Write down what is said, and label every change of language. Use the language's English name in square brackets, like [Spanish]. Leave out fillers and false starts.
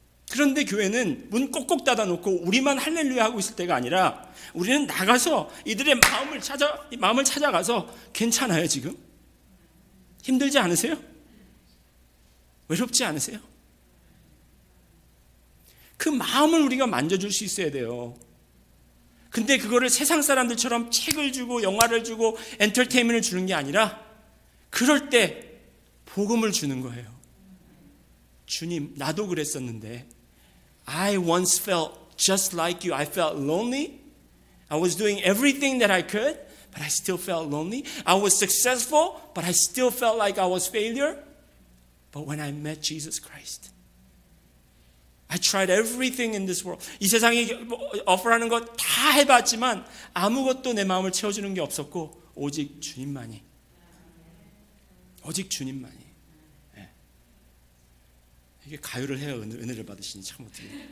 [Korean] 그런데 교회는 문 꼭꼭 닫아놓고 우리만 할렐루야 하고 있을 때가 아니라 우리는 나가서 이들의 마음을 찾아가서, 괜찮아요 지금? 힘들지 않으세요? 외롭지 않으세요? 그 마음을 우리가 만져줄 수 있어야 돼요. 근데 그거를 세상 사람들처럼 책을 주고 영화를 주고 엔터테인먼트를 주는 게 아니라 그럴 때 복음을 주는 거예요. 주님, 나도 그랬었는데 [English] I once felt just like you. I felt lonely. I was doing everything that I could, but I still felt lonely. I was successful, but I still felt like I was failure. But when I met Jesus Christ, I tried everything in this world. [Korean] 이 세상에 어퍼하는 것 다 해봤지만 아무것도 내 마음을 채워주는 게 없었고 오직 주님만이. 네. 이게 가요를 해야 은혜를 받으시니 참 어떻게.